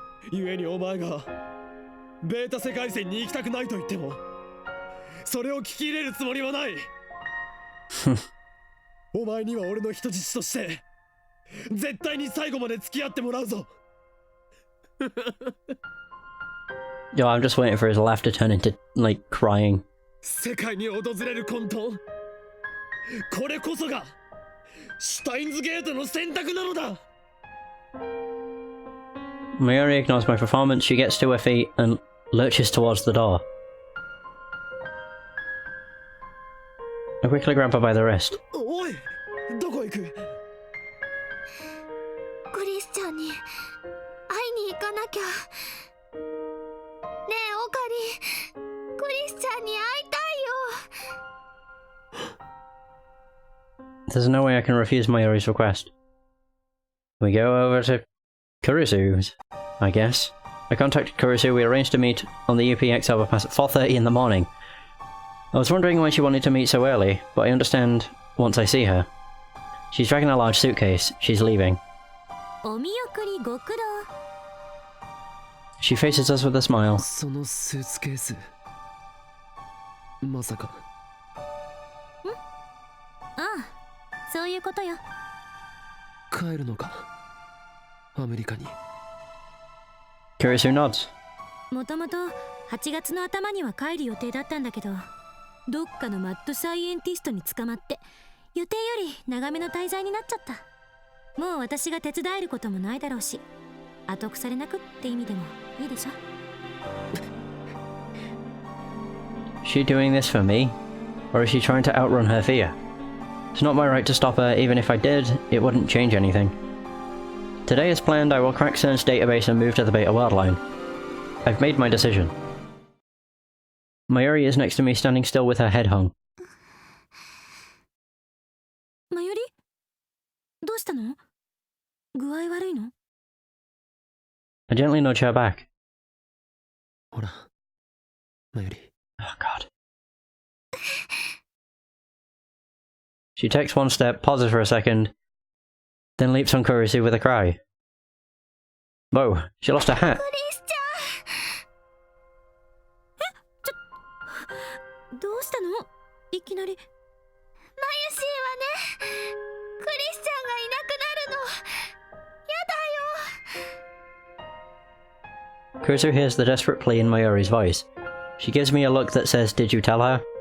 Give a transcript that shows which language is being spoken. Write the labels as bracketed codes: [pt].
[ja] 故にお前がベータ世界線に行きたくないと言ってもそれを聞き入れるつもりはない。お前には俺の人質として絶対に最後まで付き合ってもらうぞ。 [en] Yo, I'm just waiting for his laugh to turn into, like, crying. [ja] 世界に訪れる混沌、これこそがシュタインズゲートの選択なのだ。 [en] Maori ignores my performance, she gets to her feet and lurches towards the door. I quickly grab her by the wrist. [ja] おい、どこ行く？クリスチャンに会いに行かなきゃ。ねえオカリ、クリスチャンに会いたいよ。 [en] There's no way I can refuse Mayori's request. We go over to Kurisu's, I guess. I contacted Kurisu, we arranged to meet on the UPX overpass at 4:30 in the morning. I was wondering why she wanted to meet so early, but I understand once I see her. She's dragging a large suitcase, she's leaving. [ja] お見送りご苦労。 [en] She faces us with a smile. [ja] そのスーツケース、まさか。ああ、そういうことよ。帰るのか、アメリカに。 [en] Kurisu nods. [ja] もともと8月の頭には帰る予定だったんだけど、どっかのマッドサイエンティストに捕まって予定より長めの滞在になっちゃった。もう私が手伝えることもないだろうし、後腐れなくって意味でもいいでしょ。 [en] She doing this for me? Or is she trying to outrun her fear? It's not my right to stop her, even if I did, it wouldn't change anything. Today as planned, I will crack CERN's database and move to the Beta World line. I've made my decision. Maori is next to me, standing still with her head hung. [ja] マユリ？どうしたの？具合悪いの？ [en] I gently nudge her back. [ja] ほら、マユリ。 [en] Oh god. She takes one step, pauses for a second, then leaps on Kurisu with a cry. Whoa, she lost her hat. [ja] クリスチャン。どうしたの？いきなり。マユシーはね、クリスチャンがいなくなるの。やだよ。 [en] Kurisu hears the desperate plea in Mayori's voice. She gives me a look that says, "Did you tell her?"